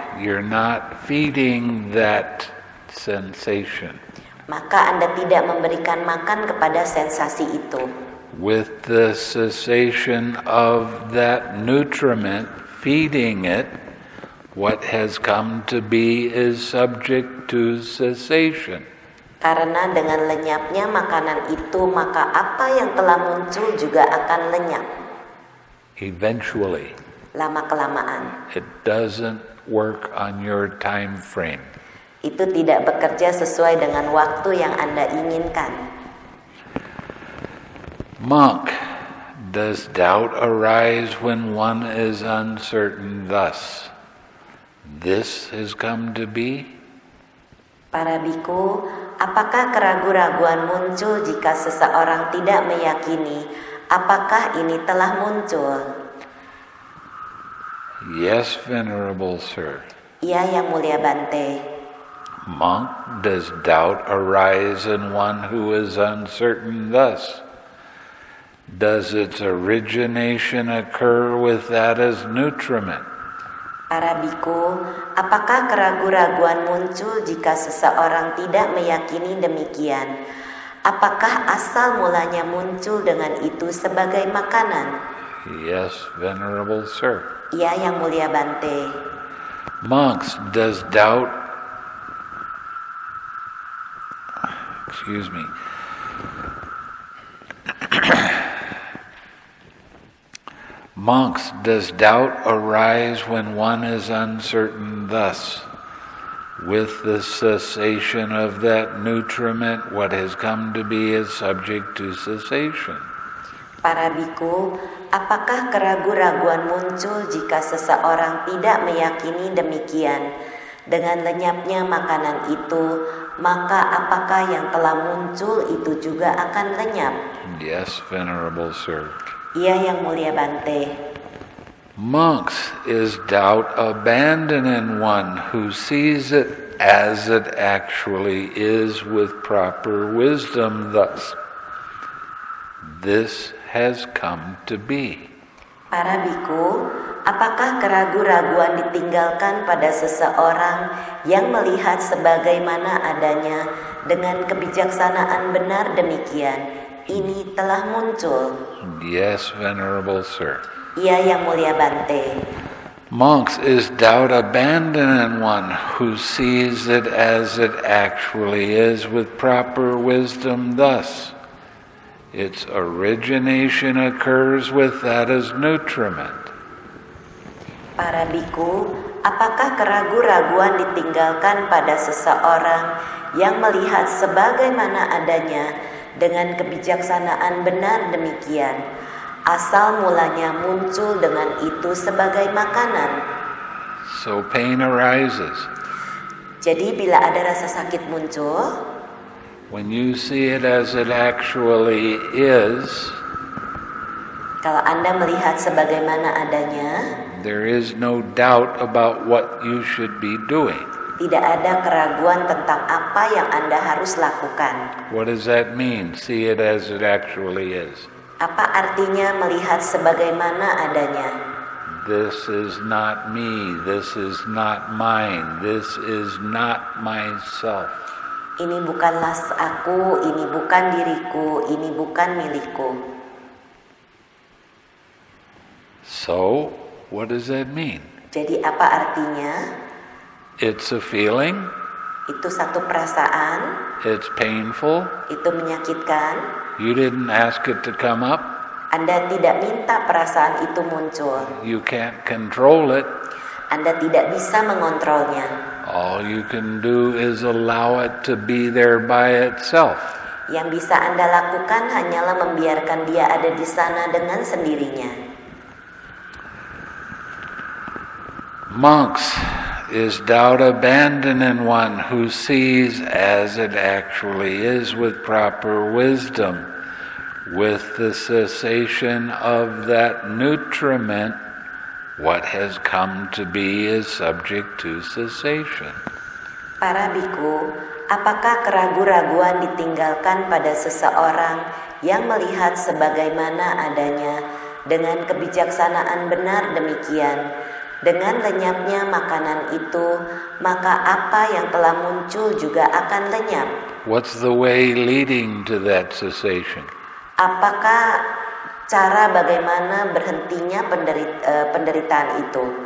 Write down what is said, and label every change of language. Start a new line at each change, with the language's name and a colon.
English: you're not feeding that sensation.
Indonesian: Maka Anda tidak memberikan makan kepada sensasi itu.
English: With the cessation of that nutriment feeding it, what has come to be is subject to cessation.
Indonesian: Karena dengan lenyapnya makanan itu, maka apa yang telah muncul juga akan lenyap.
English: Eventually.
Indonesian: Lama-kelamaan.
English: It doesn't work on your time frame.
Indonesian: Itu tidak bekerja sesuai dengan waktu yang Anda inginkan.
English: Monk, does doubt arise when one is uncertain thus? This has come to be?
Indonesian: Para biku, apakah keraguan-raguan muncul jika seseorang tidak meyakini apakah ini telah muncul?
English: Yes, Venerable Sir.
Indonesian: Iya, Yang Mulia Bhante.
English: Monk, does doubt arise in one who is uncertain thus? Does its origination occur with that as nutriment?
Indonesian: Para biku, apakah keraguan-raguan muncul jika seseorang tidak meyakini demikian? Apakah asal mulanya muncul dengan itu sebagai makanan?
English: Yes, Venerable Sir.
Indonesian: Iya, Yang Mulia Bhante.
English: Monks, does doubt Monks, does doubt arise when one is uncertain thus? With the cessation of that nutriment, what has come to be is subject to cessation.
Indonesian: Para biku, apakah keraguan-raguan muncul jika seseorang tidak meyakini demikian? Dengan lenyapnya makanan itu, maka apakah yang telah muncul itu juga akan lenyap?
English: Yes, Venerable Sir.
Indonesian: Iya, Yang Mulia Bhante.
English: Monks, is doubt abandoned in one who sees it as it actually is with proper wisdom thus? This has come to be.
Indonesian: Para biku, apakah keraguan-raguan ditinggalkan pada seseorang yang melihat sebagaimana adanya dengan kebijaksanaan benar demikian? Ini telah muncul.
English: Yes, Venerable Sir.
Indonesian: Iya, Yang Mulia Bhante.
English: Monks, is doubt abandoned in one who sees it as it actually is with proper wisdom thus? Its origination occurs with that as nutriment.
Indonesian: Para biku, apakah keraguan-raguan ditinggalkan pada seseorang yang melihat sebagaimana adanya dengan kebijaksanaan benar demikian? Asal mulanya muncul dengan itu sebagai makanan.
English: So pain arises.
Indonesian: Jadi bila ada rasa sakit muncul,
English: when you see it as it actually is,
Indonesian: kalau Anda melihat sebagaimana adanya,
English: there is no doubt about what you should be doing.
Indonesian: Tidak ada keraguan tentang apa yang Anda harus lakukan.
English: What does that mean? See it as it actually is.
Indonesian: Apa artinya melihat sebagaimana adanya?
English: This is not me, this is not mine, this is not myself.
Indonesian: Ini bukanlah aku, ini bukan diriku, ini bukan milikku.
English: So, what does that mean?
Indonesian: Jadi apa artinya?
English: It's a feeling.
Indonesian: Itu satu perasaan.
English: It's painful.
Indonesian: Itu menyakitkan.
English: You didn't ask it to come up.
Indonesian: Anda tidak minta perasaan itu muncul.
English: You can't control it.
Indonesian: Anda tidak bisa mengontrolnya.
English: All you can do is allow it to be there by itself.
Indonesian: Yang bisa Anda lakukan hanyalah membiarkan dia ada di sana dengan sendirinya.
English: Monks, is doubt abandoned in one who sees as it actually is with proper wisdom, with the cessation of that nutriment, what has come to be is subject to cessation.
Indonesian: Para biku, apakah keraguan-raguan ditinggalkan pada seseorang yang melihat sebagaimana adanya dengan kebijaksanaan benar demikian? Dengan lenyapnya makanan itu, maka apa yang telah muncul juga akan lenyap.
English: What's the way leading to that cessation?
Indonesian: Apakah cara bagaimana berhentinya penderitaan itu?